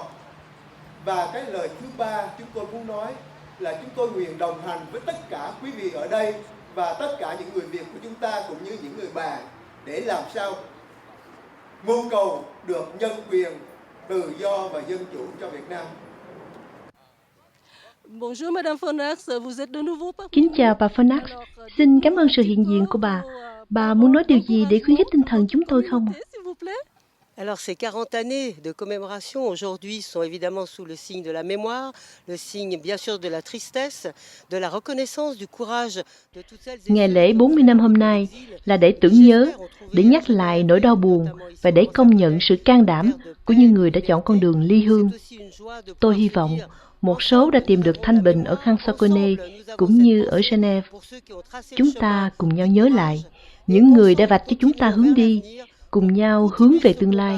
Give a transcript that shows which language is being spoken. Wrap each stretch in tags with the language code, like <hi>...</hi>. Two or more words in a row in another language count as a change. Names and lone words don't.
<vi>Và cái lời thứ ba chúng tôi muốn nói là chúng tôi nguyện đồng hành với tất cả quý vị ở đây và tất cả những người Việt của chúng ta cũng như những người bạn để làm sao mưu cầu được nhân quyền, tự do và dân chủ cho Việt Nam.</vi> <fr>Bonjour Madame Fonax, vous êtes de nouveau parmi</fr> <vi>Kính chào bà Fonax, xin cảm ơn sự hiện diện của bà. Bà muốn nói điều gì để khuyến khích tinh thần chúng tôi không?</vi> <fr>s'il vous plaît. Alors ces 40 années de commémoration aujourd'hui sont évidemment sous le signe de la mémoire, le signe bien sûr de la tristesse, de la reconnaissance du courage de toutes celles et</fr> <vi>Ngày lễ 40 năm hôm nay là để tưởng nhớ, để nhắc lại nỗi đau buồn và để công nhận sự can đảm của những người đã chọn con đường ly hương. Tôi hy vọng một số đã tìm được thanh bình ở Hansokone cũng như ở Geneva. Chúng ta cùng nhau nhớ lại những người đã vạch cho chúng ta hướng đi, cùng nhau hướng về tương lai.</vi>